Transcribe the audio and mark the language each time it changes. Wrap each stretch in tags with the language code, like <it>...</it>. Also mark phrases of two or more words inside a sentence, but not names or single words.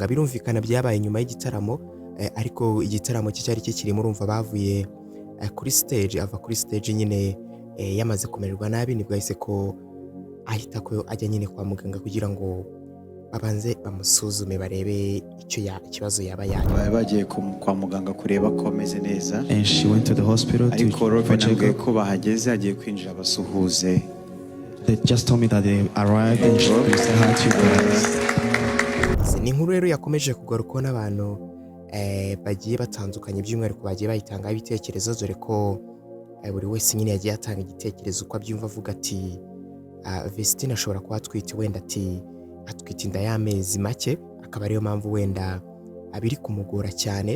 <rw>Birumvikana byabaye nyuma y'igitaramo, ariko igitaramo cyari kikirimo urumva bavuye kuri stage, ava kuri stage nyine yamaze kumererwa nabi, nibwo yahise ko ahita ko ajya nyine kwa muganga kugira ngo babanze bamusuzume barebe ikibazo yaba yaje. Bagiye kwa muganga kureba ko ameze neza.</rw> <en>And she went to the hospital.</en> <rw>Ariko Reba ko bahageze agiye kwinjira basuhuze.</rw> <en>They just told me that they arrived and she said hi to you guys.</en> <rw>Ni nkuru rero yakomeje kugaruka n'abantu bagiye batandukanye, by'umwihariko bagiye bayitangaho ibitekerezo, dore ko buri wese nyine yagiye atanga igitekerezo uko abyumva, avuga ati Vestine ashobora kuba atwite, wenda ati atwite inda y'amezi make, akaba ariyo mpamvu wenda abiri kumugora cyane.</rw>